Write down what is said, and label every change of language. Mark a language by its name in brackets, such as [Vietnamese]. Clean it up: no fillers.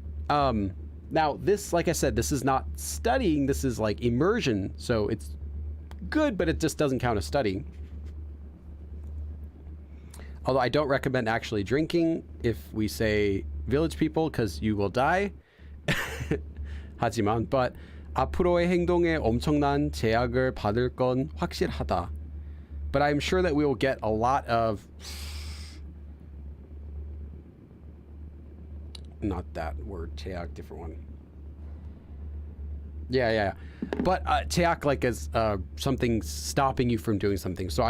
[English] Now this, like I said, this is not studying. This is like immersion. So it's good, but it just doesn't count as studying. Although I don't recommend actually drinking if we say village people, because you will die. [Korean] 하지만, [English] but [Korean] 앞으로의 행동에 엄청난 제약을 받을 건 확실하다. [English] But I'm sure that we will get a lot of, not that word, 제약, different one. Yeah. But 제약 like as something stopping you from doing something.